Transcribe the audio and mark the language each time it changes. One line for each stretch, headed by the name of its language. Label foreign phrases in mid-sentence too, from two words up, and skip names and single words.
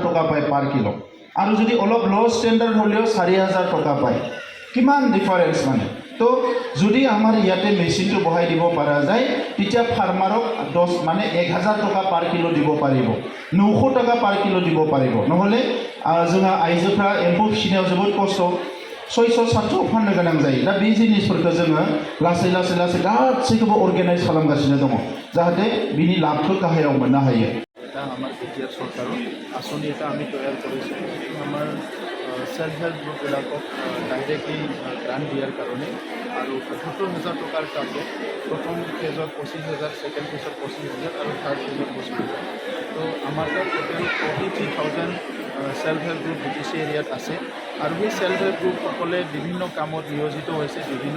Assamese: টকা পায়
English: per kilo
Assamese: আৰু যদি অলপ
English: low standard
Assamese: হ'লেও 4000 টকা পায় কিমান ডিফাৰেঞ্চ মানে তো যদি আমাৰ ইয়াতে মেচিনটো বহাই দিব পৰা যায় তেতিয়া ফাৰ্মাৰক 10 মানে 1000 টকা
English: per kilo
Assamese: দিব পাৰিব 900 টকা
English: per kilo
Assamese: দিব পাৰিব নহ'লে
Bodo: जोंहा आइजोफ्रा एम्फौ फिसिनायाव जोबोद खस्थ 600-700 फाननो गोनां जायो दा बे जिनिसफोरखौ जोङो लासै गासैखौबो अर्गेनाइज खालामगासिनो दङ जाहाथे बिनि लाभखौ गाहायाव मोननो हायो
Assamese: এটা আমাৰ বিটিআৰ চৰকাৰৰ আঁচনি এটা আমি তৈয়াৰ কৰিছোঁ আমাৰ
English: self help group directly grant
Assamese: দিয়াৰ কাৰণে আৰু ৭৫,০০০ টকাৰ টাৰ্গেট প্ৰথম ফেজত ২৫,০০০
English: second phase
Assamese: ২৫,০০০ আৰু
English: third phase
Assamese: ২৫,০০০ তো আমাৰ তাত টোটেল 43,000
English: self help group
Assamese: BTC এৰিয়াত আছে আৰু সেই
English: self help group
Assamese: বিভিন্ন কামত নিয়োজিত হৈছে বিভিন্ন